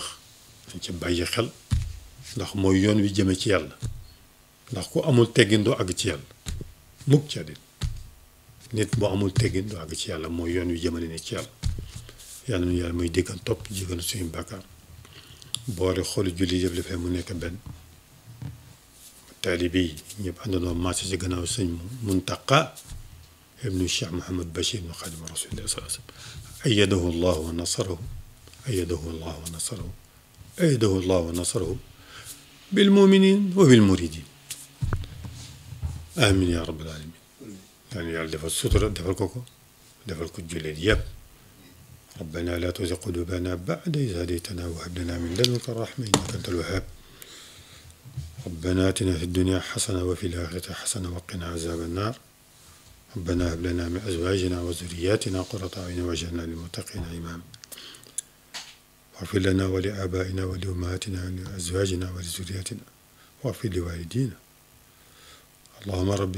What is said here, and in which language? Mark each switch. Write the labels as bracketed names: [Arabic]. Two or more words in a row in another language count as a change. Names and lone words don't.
[Wolof] dañ ci bàyyi xel ndax mooy yoon wi jëme ci yàlla ndax ku amul teggin doo àgg ci yàlla mukk ci àddina nit boo amul teggin doo àgg ci yàlla mooy yoon wi jëmale ne ci yàlla yàlla nu yàlla muy déggan topp jégal suñu bàkkaar boole xooli julli yëpp dafay mu nekk benn taalibe yi ñëpp àndandoo marché ci gannaaw sëñ Muntaqa [Arabic] ibnu Cheikh Mouhamad Bachir nu Xaadimu Rasuulillah صلى الله عليه وسلم أيده الله ونصره أيده الله ونصره أيده الله ونصره بالمؤمنين وبالمريدين آمين يا رب العالمين يعني [Wolof] yàlla defal sutura defal ko ko defal ko jullit yépp [Arabic] ربنا لا تزغ قلوبنا بعد إذ هديتنا وهب لنا من لدنك رحمة إنك أنت الوهاب ربنا آتنا في الدنيا حسنة وفي الآخرة حسنة وقنا عذاب النار ربنا هب لنا من أزواجنا وذرياتنا قرة أعين واجعلنا للمتقين إماما واغفر لنا ولآبائنا ولأمهاتنا ولأزواجنا ولذرياتنا واغفر لوالدينا اللهم ربي